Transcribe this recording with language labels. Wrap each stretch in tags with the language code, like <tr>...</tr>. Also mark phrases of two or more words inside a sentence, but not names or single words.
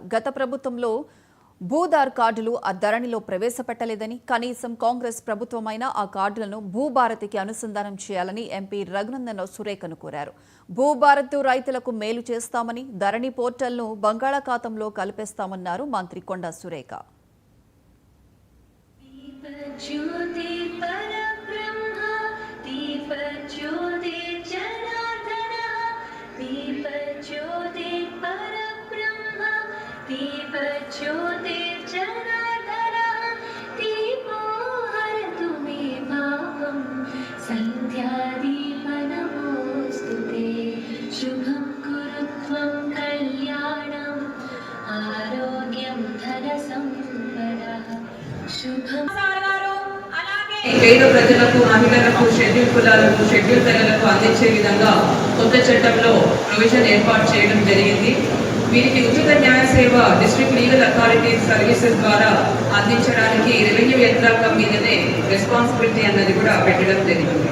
<te>గత ప్రభుత్వంలో భూదార్ కార్డులు ఆ ధరణిలో ప్రవేశపెట్టలేదని, కనీసం కాంగ్రెస్ ప్రభుత్వమైన ఆ కార్డులను భూభారతికి అనుసంధానం చేయాలని ఎంపీ రఘునందన్ రావు సురేఖను కోరారు. భూభారత్ రైతులకు మేలు చేస్తామని, ధరణి పోర్టల్ను బంగాళాఖాతంలో కలిపేస్తామన్నారు మంత్రి కొండా సురేఖ.</te> <sa>ज्योति परब्रह्म दीप ज्योति जनार्दन दीप ज्योति परब्रह्म दीप ज्योति जनार्दन दीपो हरतु मे भावं सन्ध्यादीपनमोऽस्तुते शुभं कुरु त्वं कल्याणम् आरोग्यं धनसम्पदः शुभं</sa> <te>పేద ప్రజలకు, మహిళలకు, షెడ్యూల్ కులాలకు, షెడ్యూల్ తెగలకు అందించే విధంగా కొత్త చట్టంలో ప్రొవిజన్ ఏర్పాటు చేయడం జరిగింది. వీరికి ఉచిత న్యాయ సేవ</te> <en>district legal authority services</en> <te>ద్వారా అందించడానికి రెవెన్యూ యంత్రాంగం మీదనే రెస్పాన్సిబిలిటీ అన్నది కూడా పెట్టడం జరిగింది.</te>